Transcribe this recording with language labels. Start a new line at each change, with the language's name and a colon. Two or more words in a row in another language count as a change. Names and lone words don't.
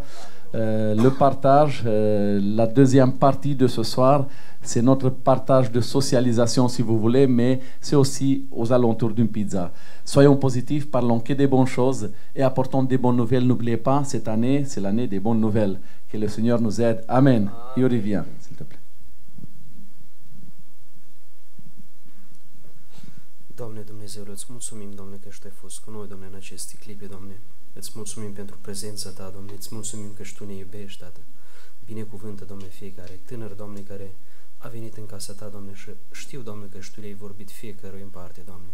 French: Le partage, la deuxième partie de ce soir, c'est notre partage de socialisation si vous voulez, mais c'est aussi aux alentours d'une pizza. Soyons positifs, parlons que des bonnes choses et apportons des bonnes nouvelles. N'oubliez pas, cette année, c'est l'année des bonnes nouvelles. Que le Seigneur nous aide. Amen. Yuri, viens, s'il te plaît.
Romanian: Doamne Dumnezeule, îți mulțumim, Doamne, că și Tu ai fost cu noi, Doamne, în aceste clipe, Doamne. Îți mulțumim pentru prezența Ta, Doamne, îți mulțumim că și Tu ne iubești, Tată. Binecuvântă, Doamne, fiecare tânăr, Doamne, care a venit în casa Ta, Doamne, și știu, Doamne, că și Tu le-ai vorbit fiecărui în parte, Doamne.